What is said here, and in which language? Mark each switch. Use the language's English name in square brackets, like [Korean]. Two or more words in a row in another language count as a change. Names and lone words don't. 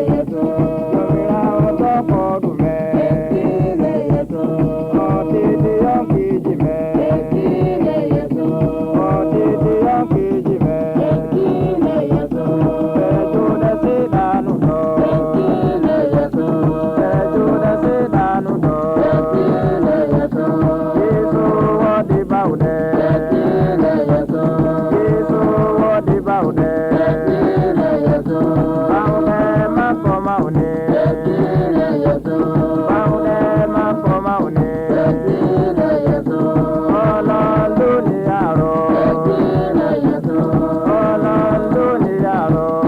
[Fula] Jomirawo to ko ɗume? O titi yonkiji me. O titi yonkiji me. Ɓe juuɗe siɗanu ɗo. Ɓe juuɗe siɗanu Yesu wadi baude. Yesu wadi baude. Baude ma ko maune. Baude ma ko maune. [Yoruba] Ọlọ́run ló ní àrò. Ọlọ́run ló ní àrò.